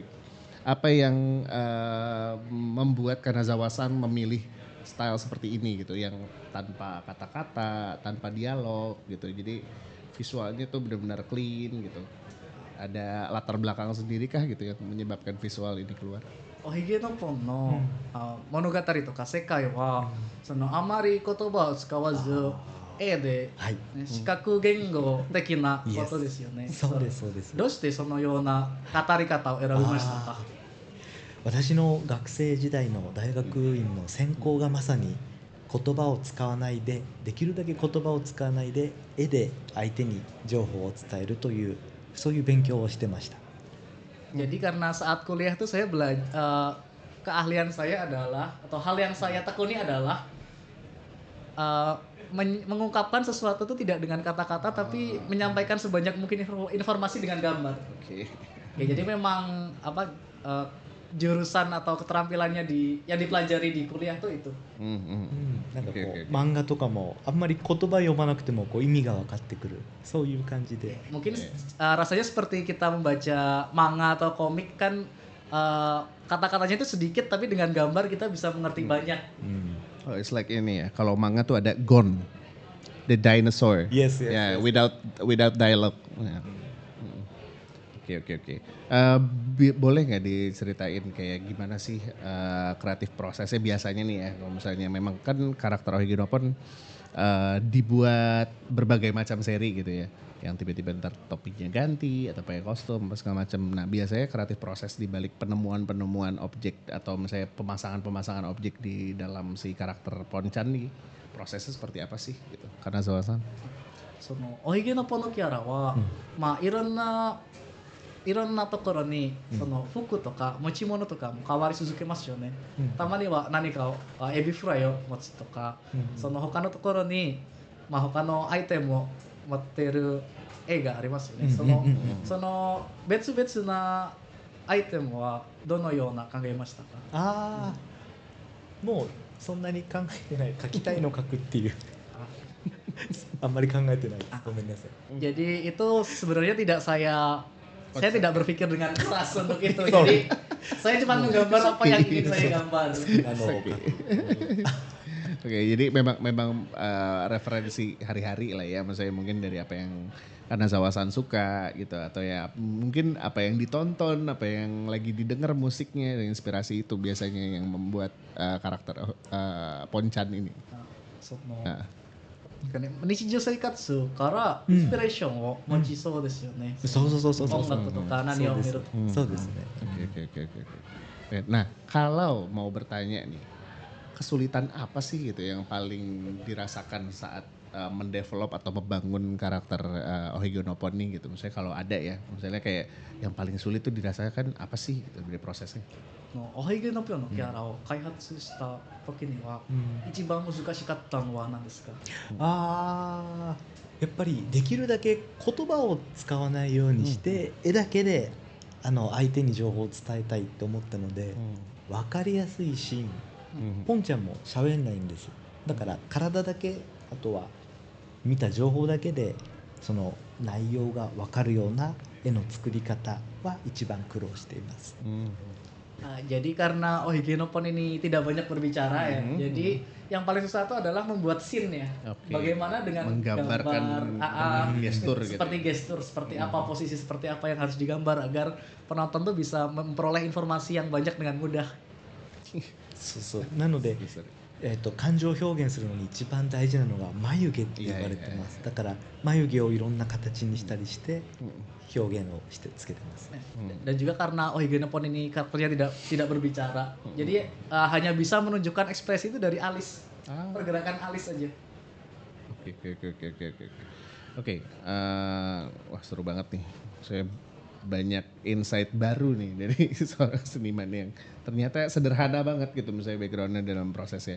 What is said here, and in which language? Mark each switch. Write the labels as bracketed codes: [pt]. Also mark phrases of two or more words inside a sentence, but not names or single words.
[id] Apa yang membuat Kanazawa-san memilih style seperti ini gitu yang tanpa kata-kata, tanpa dialog gitu. Jadi visualnya tuh benar-benar clean gitu. Ada latar belakang sendiri kah gitu yang menyebabkan visual ini keluar? [ja] おひげのポンの、物語とか世界は、そのあまり言葉を使わず絵で、はい。ね、視覚言語的なことですよね。そうですそうです。どうしてそのような語り方を選びましたか？私の学生時代の大学院の専攻がまさに言葉を使わないでできるだけ言葉を使わないで絵で相手に情報を伝えるというそういう勉強をしてました。 [id] Jadi karena saat kuliah tuh saya belajar keahlian saya adalah atau hal yang saya tekuni adalah mengungkapkan sesuatu itu tidak dengan kata-kata tapi menyampaikan sebanyak mungkin informasi dengan gambar. Oke. Ya, jadi memang jurusan atau keterampilannya yang dipelajari di kuliah tuh itu. [ja] なんかこ [id] Oke. [ja] う漫画とかもあんまり言葉読まなくてもこう意味が分かってくるそういう感じで。 [id] Mungkin rasanya seperti kita membaca manga atau komik kan kata-katanya itu sedikit tapi dengan gambar kita bisa mengerti banyak. [en] Oh, it's like [id] ini ya. Kalau manga tuh ada Gon, [en] the dinosaur. Yes, yes, [id] Ya, [en] yes. without dialogue. [id] Ya. Oke. Boleh nggak diceritain kayak gimana sih kreatif prosesnya biasanya nih ya? Kalau misalnya memang kan karakter Ohige no Pon dibuat berbagai macam seri gitu ya. Yang tiba-tiba ntar topiknya ganti atau pakai kostum apa segala macam. Nah biasanya kreatif proses di balik penemuan-penemuan objek atau misalnya pemasangan-pemasangan objek di dalam si karakter Ponchan nih prosesnya seperti apa sih gitu? Karena Zawa-san. [ja] そのおひげのポンのキャラは、まあいろんなところに、その服とか持ち物とかも変わり続けますよね。たまには何かをエビフライを持つとか、その他のところに、まあ、他のアイテムを持っている絵がありますよね。その別々なアイテムはどのような考えましたか？ああ、もうそんなに考えてない。描きたいの描くっていう。あんまり考えてない。ごめんなさい。 [id] Jadi itu sebenarnya saya tidak berpikir dengan keras untuk itu. Jadi Saya cuma menggambar apa yang ingin saya gambar. Oke, jadi memang referensi hari-hari lah ya, maksudnya mungkin dari apa yang Kanazawa-san suka gitu, atau ya mungkin apa yang ditonton, apa yang lagi didengar musiknya, dan inspirasi itu biasanya yang membuat karakter Ponchan ini. [ja] その [id] Nah, [ja] 日常生活からインスピレーションを持ちそうですよね。そうそうそうそうそう。音楽とか何を見ると。そうですね。 [id] oke. Nah, kalau mau bertanya nih, kesulitan apa sih gitu yang paling dirasakan saat mendevelop atau membangun karakter Ohige no Pon nih gitu? Misalnya kalau ada ya, misalnya kayak yang paling sulit tuh dirasakan apa sih gitu dari prosesnya? [ja] おひげのぴょんのキャラを開発した時には、一番難しかったのは何ですか？ああ、やっぱりできるだけ言葉を使わないようにして、絵だけで相手に情報を伝えたいと思ったので、分かりやすいシーン、ポンちゃんも喋んないんですよ。だから体だけ、あとは見た情報だけでその内容が分かるような絵の作り方は一番苦労しています。 [id] Jadi karena Ohige no Pon ini tidak banyak berbicara ya, jadi yang paling susah itu adalah membuat scene ya. Bagaimana dengan menggambarkan gestur gitu. Seperti gestur, seperti apa posisi, seperti apa yang harus digambar agar penonton tuh bisa memperoleh informasi yang banyak dengan mudah. [ja] そうそう。なので、感情表現するのに一番大事なのが眉毛って言われてます。だから眉毛をいろんな形にしたりして表現をしてつけてます。 [id] Dan juga karena Ohige no Pon ini karakternya tidak berbicara, jadi hanya bisa menunjukkan ekspresi itu dari alis, pergerakan alis aja. Oke. Wah seru banget nih. Saya banyak insight baru nih dari seorang seniman yang ternyata sederhana banget gitu misalnya backgroundnya dalam prosesnya.